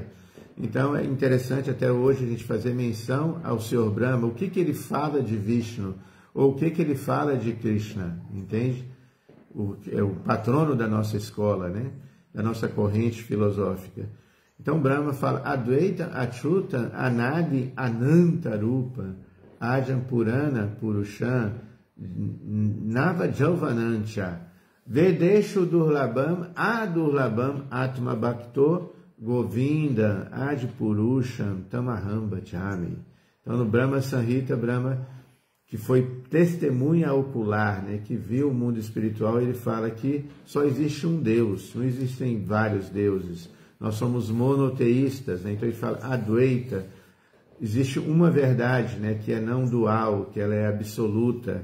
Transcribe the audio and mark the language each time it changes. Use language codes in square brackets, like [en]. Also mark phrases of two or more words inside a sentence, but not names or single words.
[pt] Então é interessante até hoje a gente fazer menção ao Senhor Brahma, o que ele fala de Vishnu, ou o que ele fala de Krishna, entende? É o patrono da nossa escola, né? Da nossa corrente filosófica. Então Brahma fala [sa] Advaita, Achyuta, Anadi, Anantarupa, Ajam Purana, Purusham, Nava Jauvanancha, Vedeshu Durlabam, Adurlabam, Atma Bhakto, Govinda, Adi Purusham, Tamaham Bhajami. [pt] Então no Brahma Samhita, Brahma, que foi testemunha ocular, né, que viu o mundo espiritual, ele fala que só existe um Deus, não existem vários deuses. Nós somos monoteístas, né? Então ele fala Advaita, existe uma verdade, né, que é não dual, que ela é absoluta.